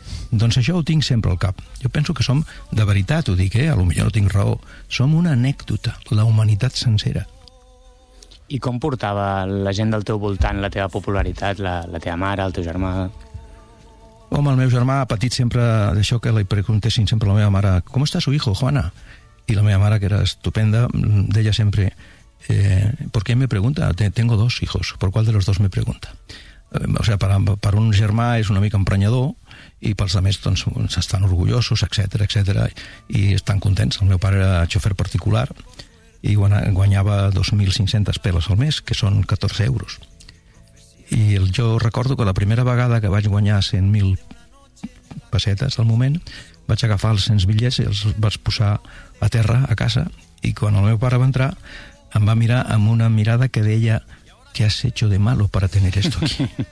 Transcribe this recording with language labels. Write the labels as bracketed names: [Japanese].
[Catalan] Doncs això ho tinc sempre al cap. Jo penso que som, de veritat ho dic, a lo millor no tinc raó, som una anècdota, la humanitat sencera. I com portava la gent del teu voltant la teva popularitat, la teva mare, el teu germà? Home, el meu germà ha patit sempre d'això que li preguntessin sempre a la meva mare, ¿com està [Spanish] su hijo, [Catalan] Juana? I la meva mare, que era estupenda, deia sempre, [Spanish] ¿por qué me pregunta? Tengo dos hijos, ¿por cuál de los dos me pregunta? O sea, [Catalan] per un germà és una mica emprenyador, i pels altres, doncs, estan orgullosos, etcètera, etcètera, i estan contents. El meu pare era xofer particular i guanyava 2.500 peles al mes, que són 14 euros. I jo recordo que la primera vegada que vaig guanyar 100.000 pessetes al moment, vaig agafar els 100 bitllets i els vaig posar a terra, a casa, i quan el meu pare va entrar, em va mirar amb una mirada que deia [Spanish] ¿qué has hecho de malo para tener esto aquí?